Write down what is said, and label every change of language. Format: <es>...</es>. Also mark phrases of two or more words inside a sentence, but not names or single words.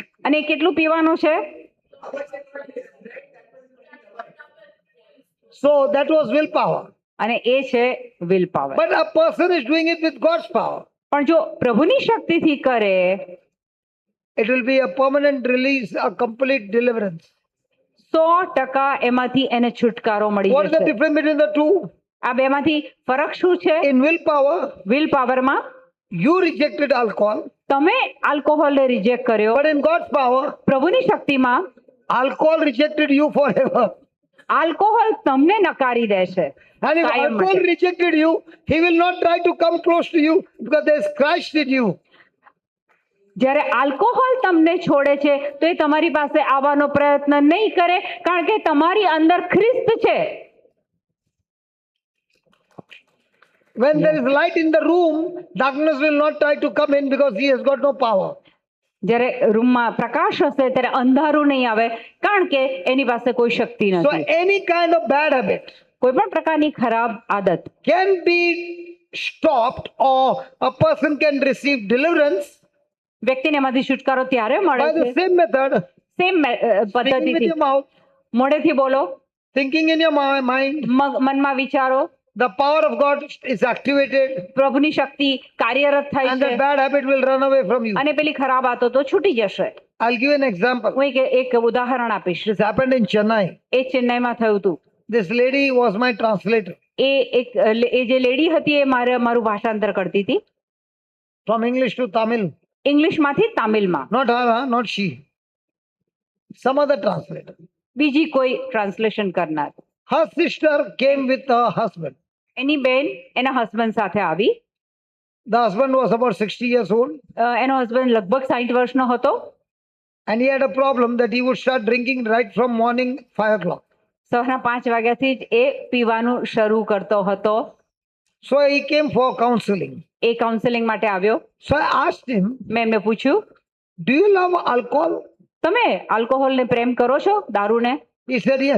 <gu>અને એ કેટલું પીવાનું છે?</gu> <en>So that was willpower.</en> <gu>અને એ છે વિલ પાવર.</gu> <en>But a person is doing it with God's power.</en> <gu>પણ જો પ્રભુની શક્તિથી કરે</gu> <en>It will be a permanent release, a complete deliverance.</en> <gu>100% એમાંથી એને છુટકારો મળી</gu> <en>What is the</en> <gu>જશે.</gu> <en>difference between the two?</en> <gu>આ બેમાંથી ફરક શું છે?</gu> <en>In willpower,</en> <gu>વિલ પાવરમાં</gu> <en>you rejected alcohol,</en> <gu>તમે આલ્કોહોલને રિજેક્ટ કર્યો,</gu> <en>but in God's power,</en> <gu>પ્રભુની શક્તિમાં</gu> <en>alcohol rejected you forever.</en> <gu>આલ્કોહોલ તમને નકારી દે છે.</gu> <en>And if</en> <gu>કાયમ</gu> <en>alcohol</en> <gu>માટે.</gu> <en>rejected you, he will not try to come close to you because there is Christ in you.</en> <gu>જ્યારે આલ્કોહોલ તમને છોડે છે તો એ તમારી પાસે આવવાનો પ્રયત્ન નહીં કરે કારણ કે તમારી અંદર ખ્રિસ્ત છે.</gu> <en>When there is light in the room, darkness will not try to come in because he has got no power.</en> <gu>જ્યારે રૂમમાં પ્રકાશ હશે ત્યારે અંધારું નહીં આવે કારણ કે એની પાસે કોઈ શક્તિ</gu> <en>So</en> <gu>નથી.</gu> <en>any kind of bad habit</en> <gu>કોઈ પણ પ્રકારની ખરાબ આદત</gu> <en>can be stopped or a person can receive deliverance</en> <gu>વ્યક્તિને એમાંથી છુટકારો ત્યારે મળે</gu> <en>by the</en> <gu>છે</gu> <en>same method.</en> <gu>સેમ</gu> <en>Speaking with</en> <gu>પદ્ધતિથી.</gu> <en>your mouth,</en> <gu>મોઢેથી બોલો,</gu> <en>thinking in your mind,</en> <gu>મનમાં વિચારો,</gu> <en>the power of God is activated</en> <gu>પ્રભુની શક્તિ કાર્યરત થાય</gu> <en>and</en> <gu>છે</gu> <en>the bad habit will run away from you.</en> <gu>અને પેલી ખરાબ આદતો છૂટી જશે.</gu> <en>I'll give you an example.</en> <gu>હું એક ઉદાહરણ આપીશ.</gu> <en>This happened in Chennai.</en> <gu>એ ચેન્નાઈમાં થયું હતું.</gu> <en>This lady was my translator</en> <gu>એ જે લેડી હતી એ મારું ભાષાંતર કરતી હતી</gu> <en>from English to Tamil.</en> <gu>ઇંગ્લિશમાંથી તામિલમાં.</gu> <en>Not her, huh? Not she. Some other translator.</en> <gu>બીજી કોઈ ટ્રાન્સલેશન કરનાર.</gu> <en>Her sister came with her husband.</en> <gu>એની બેન એના હસબન્ડ સાથે આવી.</gu> <en>The husband was about 60 years old</en> <gu>એનો હસબન્ડ લગભગ 60 વર્ષનો હતો</gu> <en>and he had a problem that he would start drinking right from morning 5 o'clock.</en> <gu>સવારના 5 વાગ્યાથી જ એ પીવાનું શરૂ કરતો હતો.</gu> <en>So he came for counseling.</en> <gu>એ કાઉન્સેલિંગ માટે આવ્યો.</gu> <en>So I asked him,</en> <gu>મેં એમને પૂછ્યું,</gu> <en>do you love alcohol?</en> <gu>તમે આલ્કોહોલને પ્રેમ કરો છો, દારૂને?</gu> <en>He said yes.</en>